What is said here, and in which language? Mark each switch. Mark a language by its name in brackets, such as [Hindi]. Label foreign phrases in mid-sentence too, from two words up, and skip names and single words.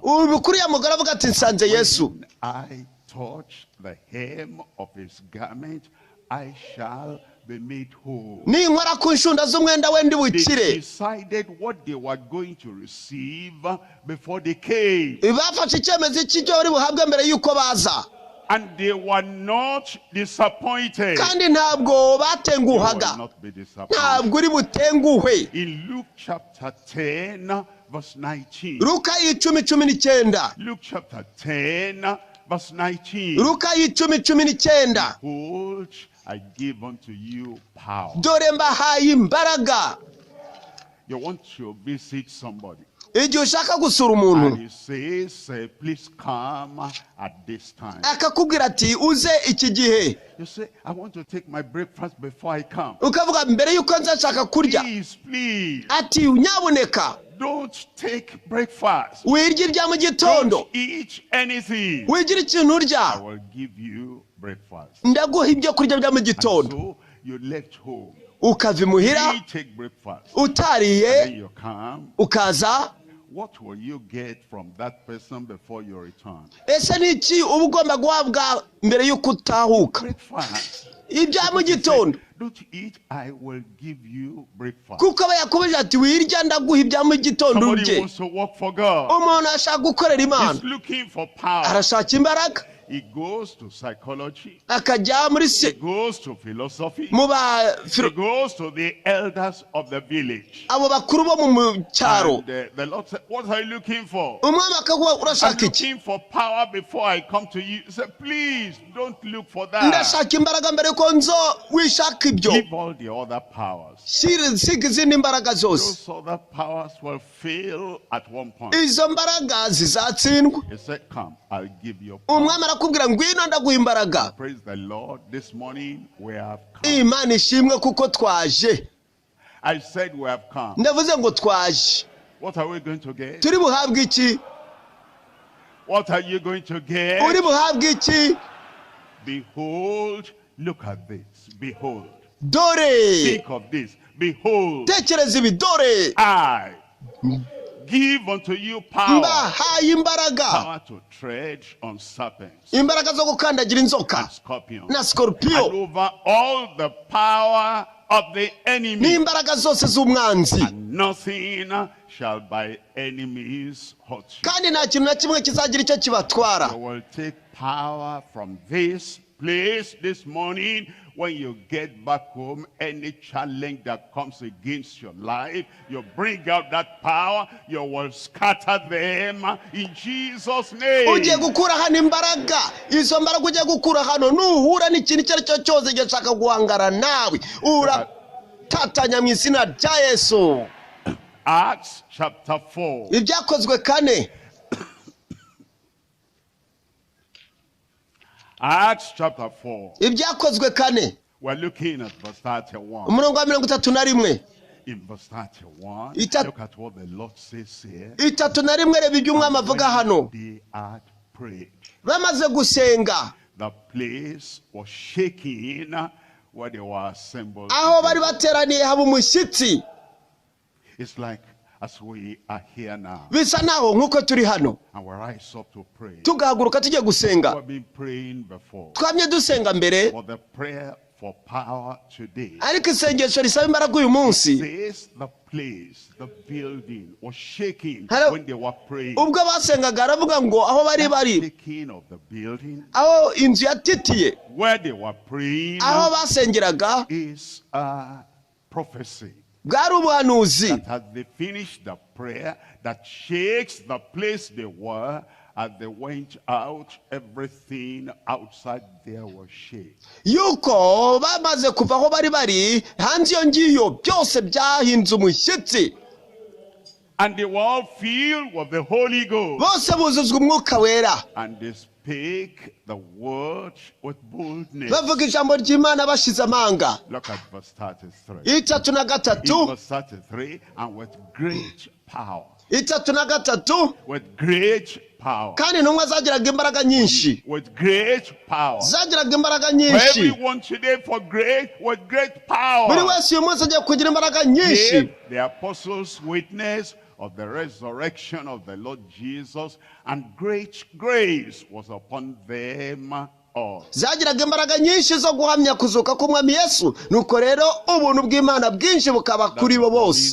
[Kinyarwanda] ubu kuri ya mugore avuga ati nsanze Yesu, [English] When I touch the hem of his garment, I shall be made whole. [Kinyarwanda] ninkora ku nshunda z'umwenda we ndi [English] They [Kinyarwanda] bukire. [English] decided what they were going to receive before they came. [Kinyarwanda] Bafashe icyemezo cy'ibyo bari buhabwe mbere y'uko baza. [English] And they were not disappointed. [Kinyarwanda] kandi ntabwo batenguhaga. [English] You will not be disappointed. [Kinyarwanda] Ntabwo uri butenguhwe. [English] In Luke chapter 10 verse 19. [Kinyarwanda] Luka 10:19. [English] Luke chapter 10 verse 19. [Kinyarwanda] Luka 10:19. [English] Behold, I give unto you power. [Kinyarwanda] Dore mbahaye imbaraga. [English] You want to visit somebody. [Kinyarwanda] Igihe ushaka gusura umuntu. [English] And he says, please come at this time. [Kinyarwanda] Akakubwira ati uze iki gihe. [English] You say, I want to take my breakfast before I come. [Kinyarwanda] Ukavuga mbere yuko nzashaka kurya. [English] Please. [Kinyarwanda] Ati nyabuneka. [English] Don't take breakfast. [Kinyarwanda] Wirya ibya mu gitondo. [English] Don't eat anything. [Kinyarwanda] Wigira ikintu urya. [English] I will give you breakfast. [Kinyarwanda] Ndaguha ibyo kurya bya mu gitondo. [English] So you left home. [Kinyarwanda] Ukava imuhira. [English] You take breakfast. [Kinyarwanda] Utariye. [English] And then you come. [Kinyarwanda] Ukaza. [English] What will you get from that person before you return? [Kinyarwanda] Ese niki uba ugomba guhabwa mbere yuko utahuka? [English] Breakfast. [Kinyarwanda] Ibya mu gitondo. [English] Don't eat, I will give you breakfast. [Kinyarwanda] Kuko aba yakubije ati wirya ndaguha ibya mu gitondo urye. [English] Somebody wants to work for God. [Kinyarwanda] Umuntu ashaka gukorera Imana. [English] He's looking for power. [Kinyarwanda] Arashaka imbaraga. [English] He goes to psychology. [Kinyarwanda] Akajya muri [English] He goes to philosophy. [Kinyarwanda] mu ba [English] He goes to the elders of the village. [Kinyarwanda] abo bakuru bo mu cyaro. [English] And the Lord said, what are you looking for? [Kinyarwanda] Umwami akaguha [English] I'm [Kinyarwanda] urashaka iki? [English] looking for power before I come to you. He said, please don't look for that. [Kinyarwanda] Ndashaka imbaraga mbere ko nzo wishaka ibyo. [English] Give all the other powers. [Kinyarwanda] Siga izindi imbaraga zose. [English] Those other powers will fail at one point. [Kinyarwanda] Izo mbaraga zizatsindwa. [English] He said, come, I'll give you power. [Kinyarwanda] Umwami arakubwira ngwino ndaguha imbaraga. [English] Praise the Lord. This morning we have come. [Kinyarwanda] Imana ishimwe kuko twaje. [English] I said we have come. [Kinyarwanda] Ndavuze ngo twaje. [English] What are we going to get? [Kinyarwanda] Turi buhabwe iki? [English] What are you going to get? [Kinyarwanda] Uri buhabwe iki? [English] Behold, look at this. Behold. [Kinyarwanda] Dore. [English] Think of this. Behold. [Kinyarwanda] Tekereza ibi dore. [English] I give unto you power. [Kinyarwanda] Mbahaye imbaraga. [English] Power to tread on serpents. [Kinyarwanda] Imbaraga zo gukandagira inzoka. [English] And scorpions. [Kinyarwanda] Na scorpio. [English] And over all the power of the enemy. [Kinyarwanda] N'imbaraga zose z'umwanzi. [English] And nothing shall by enemies hurt you. [Kinyarwanda] Kandi nta kintu na kimwe kizagira icyo kibatwara. [English] You will take power from this place this morning. When you get back home, any challenge that comes against your life, you bring out that power, you will scatter them in Jesus' name. [Kinyarwanda] Ugiye gukura hano imbaraga. Izo mbaraga ugiye gukura hano nuhura n'ikintu icyo ari cyo cyose gishaka guhangara nawe. Uratatanya mu izina rya Yesu. [English] Acts chapter 4. [Kinyarwanda] Ibyakozwe 4. [English] Acts chapter 4. [Kinyarwanda] Ibyakozwe 4. [English] We're looking at verse 31. [Kinyarwanda] Umurongo wa 31. [English] In verse 31, look at what the Lord says here. [Kinyarwanda] 31 reba ibyo umwami avuga hano. [English] They had prayed. [Kinyarwanda] Bamaze gusenga. [English] The place was shaking where they were assembled. [Kinyarwanda] Aho bari bateraniye haba umushyitsi. [English] It's like as we are here now. [Kinyarwanda] Bisa naho nkuko turi hano. [English] And we rise up to pray. [Kinyarwanda] Tugahaguruka tujye gusenga. [English] We've been praying before. [Kinyarwanda] Twamye dusenga mbere. [English] For the prayer for power today. [Kinyarwanda] Ariko isengesho risaba imbaraga uyu munsi. [English] Says the place, the building was shaking when they were praying. [Kinyarwanda] Ubwo basengaga aravuga ngo aho bari bari. [English] Shaking of the building. [Kinyarwanda] Aho inzu yatitiye. [English] Where they were praying. [Kinyarwanda] Aho basengeraga. [English] Is a prophecy. [Kinyarwanda] Bwari ubuhanuzi. [English] That as they finished the prayer, that shakes the place they were. As they went out, everything outside there was shaken. [Kinyarwanda] Yuko bamaze kuva aho bari bari hanze yo ngiyo byose byahinze umushyitsi. [English] And they were all filled with the Holy Ghost. [Kinyarwanda] Bose buzuzwa umwuka wera. [English] And they spake the word with boldness. [Kinyarwanda] Bavuga ijambo ry'Imana bashize amanga. [English] Look at verse 33. 33. In verse 33, and with great power. 33. With great power. [Kinyarwanda] Kandi intumwa zagiraga imbaraga nyinshi. [English] With great power. [Kinyarwanda] Zagiraga imbaraga nyinshi. [English] Everyone today with great power. [Kinyarwanda] Buri wese uyu munsi agiye kugira imbaraga nyinshi. [English] The apostles witness of the resurrection of the Lord Jesus, and great grace was upon them us. [Kinyarwanda] Zagiraga imbaraga nyinshi zo guhamya kuzuka k'umwami Yesu. Nuko rero ubuntu bw'Imana bwinshi bukaba kuri bo bose.